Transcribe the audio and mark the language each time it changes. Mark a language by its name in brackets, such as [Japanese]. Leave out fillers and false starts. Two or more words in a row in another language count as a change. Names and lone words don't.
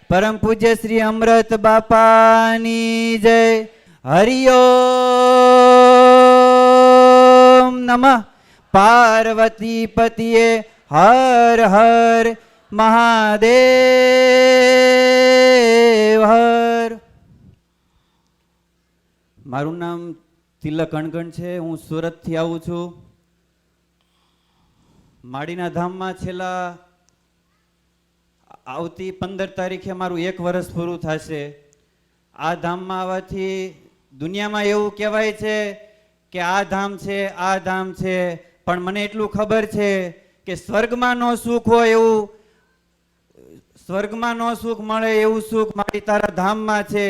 [Gujarati] પરમ પૂજ્ય શ્રી અમૃત બાપાની જય। [Sanskrit] हरिओम नमः पार्वती पतिये हर हर महादेव हर। [Gujarati] મારૂ નામ તિલક અણગણ છે, હું સૂરત થી आવું છું। माड़ीना धामમાં છેલ્લા આવતી 15 તારીખે મારું 1 વર્ષ પૂરું થશે। આ ધામમાં આવવાથી દુનિયામાં એવું કહેવાય છે કે આ ધામ છે, આ ધામ છે, પણ મને એટલું ખબર છે કે સ્વર્ગમાં નો સુખ હોય એવું, સ્વર્ગમાં નો સુખ મળે એવું સુખ મારી તારા ધામમાં છે।